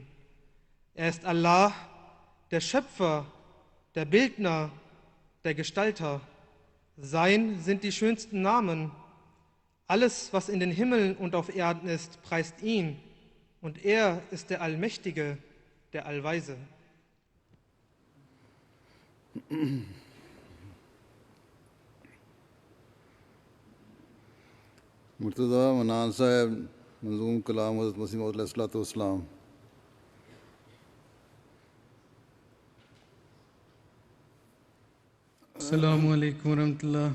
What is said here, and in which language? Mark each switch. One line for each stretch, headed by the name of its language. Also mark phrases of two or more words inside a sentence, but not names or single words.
German: Er ist Allah, der Schöpfer, der Bildner, der Gestalter. Sein sind die schönsten Namen. Alles, was in den Himmeln und auf Erden ist, preist ihn. Und er ist der Allmächtige, der Allweise.
Urdu: مرتضی منان صاحب منظوم کلام حضرت مسیح موعود
Arabic: علیہ الصلوۃ والسلام. السلام علیکم ورحمۃ اللہ.